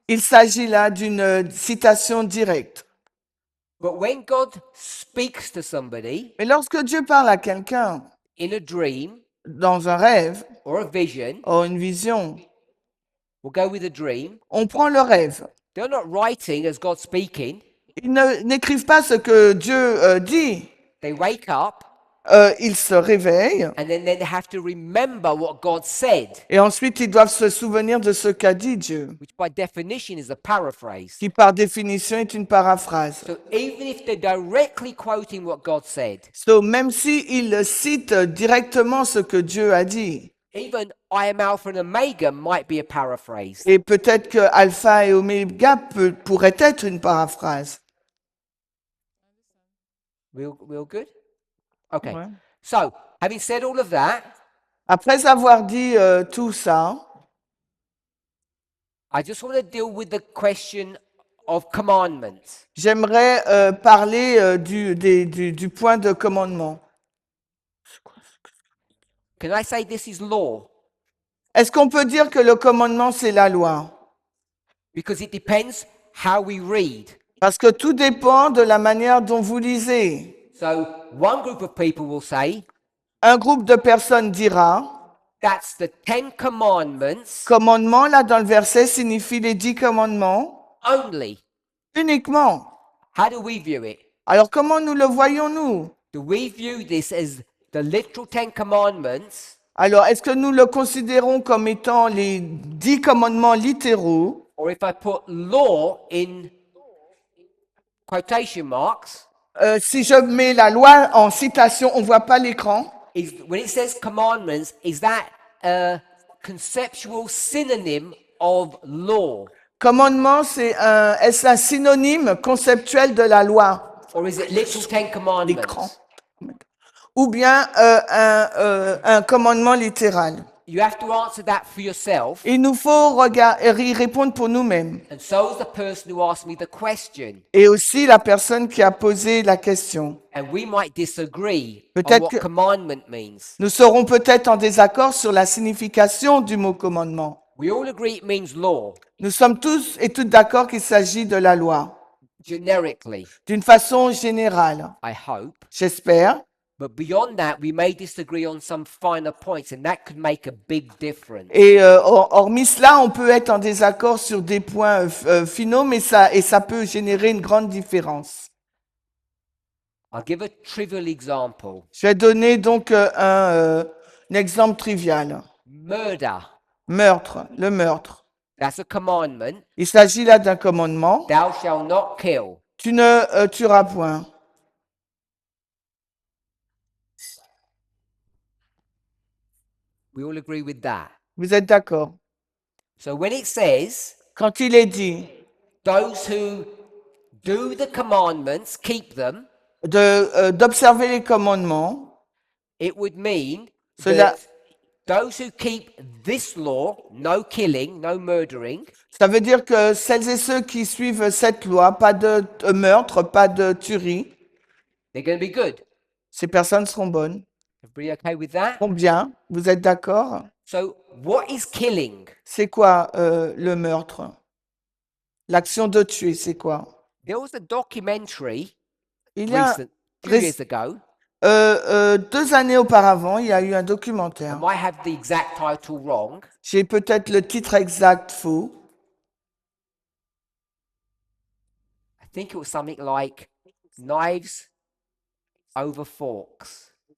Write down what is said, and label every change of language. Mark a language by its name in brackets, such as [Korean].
[French] il s'agit là d'une citation directe. [English] But when God speaks to somebody [French] Mais lorsque Dieu parle à quelqu'un [English] in a dream [French] dans un rêve [English] or a vision, [French] ou une vision, [English] we'll go with a dream, [French] on prend le rêve. [English] they're not writing as God speaking. [French] Ils n'écrivent pas ce que Dieu dit. [English] They wake up [French] Ils se réveillent [English] and then they have to remember what God said, [French] et ensuite ils doivent se souvenir de ce qu'a dit Dieu, [English] which by definition is a paraphrase. [French] qui par définition est une paraphrase. [English] So even if they're directly quoting what God said, [French] Même s'ils citent directement ce que Dieu a dit, [English] even I am Alpha and Omega might be a paraphrase. [French] et peut-être que Alpha et Oméga pourrait être une paraphrase. [English] Real good? Okay. [French] Ouais. [English] So, having said all of that, [French] Après avoir dit tout ça, [English] I just want to deal with the question of commandments. [French] j'aimerais parler du point de commandement. [English] Can I say this is law? [French] Est-ce qu'on peut dire que le commandement, c'est la loi? [English] Because it depends how we read. [French] Parce que tout dépend de la manière dont vous lisez. [English] So, one group of people will say, [French] Un groupe de personnes dira, [English] that's the 10 commandments [French] commandement, là, dans le verset, signifie les 10 commandements [English] only. [French] uniquement. [English] How do we view it? [French] Alors, comment nous le voyons-nous? [English] Do we view this as the literal 10 commandments, [French] Alors, est-ce que nous le considérons comme étant les 10 commandements littéraux? [English] or if I put law in quotation marks, [French] Si je mets la loi en citation, on voit pas l'écran. [English] when it says commandments, is that a conceptual synonym of law? [French] Commandement, est-ce un synonyme conceptuel de la loi? [English] Or is it literal 10 [French] L'écran. [English] commandments? [French] Ou bien un commandement littéral? [English] You have to answer that for yourself, [French] Il nous faut y répondre pour nous-mêmes. [English] and so is the person who asked me the question. [French] Et aussi la personne qui a posé la question. [English] And we might disagree on [French] Peut-être [English] what [French] que- [English] commandment means. [French] Nous serons peut-être en désaccord sur la signification du mot commandement. [English] We all agree it means law, [French] Nous sommes tous et toutes d'accord qu'il s'agit de la loi, [English] generically, [French] d'une façon générale, [English] I hope. [French] j'espère. [English] But beyond that, we may disagree on some finer points, and that could make a big difference. [French] Et hormis cela, on peut être en désaccord sur des points finaux, mais ça peut générer une grande différence. [English] I'll give a trivial example. [French] Je vais donner donc un exemple trivial. [English] Murder. [French] Meurtre, le meurtre. [English] That's a commandment. [French] Il s'agit là d'un commandement. [English] Thou shalt not kill. [French] Tu ne tueras point. [English] We all agree with that. [French] Vous êtes d'accord? [English] So when it says, [French] Quand il est dit, [English] those who do the commandments, keep them, [French] d'observer les commandements. [English] it would mean [French] Cela- [English] that those who keep this law, no killing, no murdering, [French] Ça veut dire que celles et ceux qui suivent cette loi, pas de meurtre, pas de tuerie, [English] they're going to be good. [French] ces personnes seront bonnes. [English] Everybody okay with that? [French] Seront bien, vous êtes d'accord? [English] So, what is killing? [French] C'est quoi le meurtre? L'action de tuer, c'est quoi? [English] There was a documentary [French] Il y a [English] recent, few [French] rec- [English] years ago. [French] 2 années auparavant, il y a eu un [English] I [French] documentaire. [English] might have the exact title wrong. [French] J'ai peut-être le titre exact faux. [English] I think it was something like Knives Over Forks.